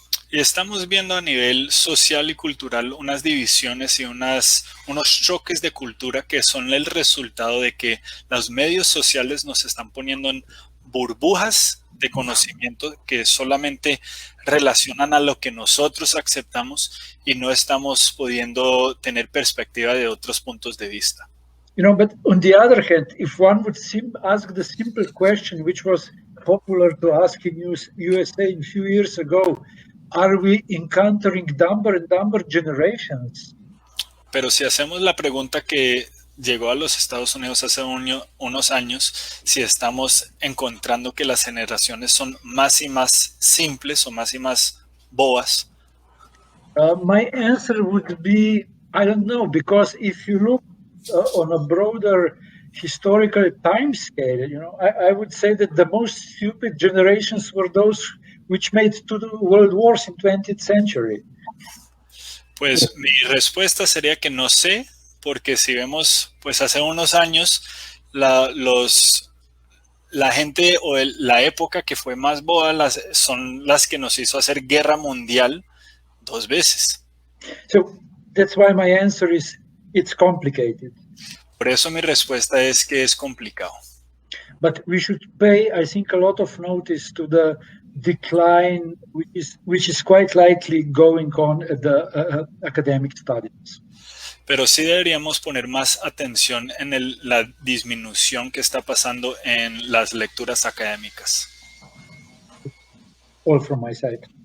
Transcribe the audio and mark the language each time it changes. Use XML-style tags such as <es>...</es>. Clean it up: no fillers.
<es>Y estamos viendo a nivel social y cultural unas divisiones y unos choques de cultura que son el resultado de que los medios sociales nos están poniendo en burbujas de conocimiento que solamente relacionan a lo que nosotros aceptamos y no estamos pudiendo tener perspectiva de otros puntos de vista.</es> <en>You know, but on the other hand, if one would ask the simple question, which was popular to ask in USA a few years ago, are we encountering dumber and dumber generations?</en> <es>Pero si hacemos la pregunta que llegó a los Estados Unidos hace unos años, si estamos encontrando que las generaciones son más y más simples o más y más bobas.</es> <en>My answer would be, I don't know, because if you look on a broader historical time scale, you know, I would say that the most stupid generations were those which made two world wars in 20th century.</en> <es>Pues mi respuesta sería que no sé, porque si vemos, pues hace unos años, la gente o la época que fue más boba son las que nos hizo hacer guerra mundial 2 veces.</es> <en>So that's why my answer is, it's complicated.</en> <es>Por eso mi respuesta es que es complicado.</es> <en>But we should pay, I think, a lot of notice to the decline, which is quite likely going on at the academic studies.</en> <es>Pero sí deberíamos poner más atención en la disminución que está pasando en las lecturas académicas.</es> <en>All from my side.</en>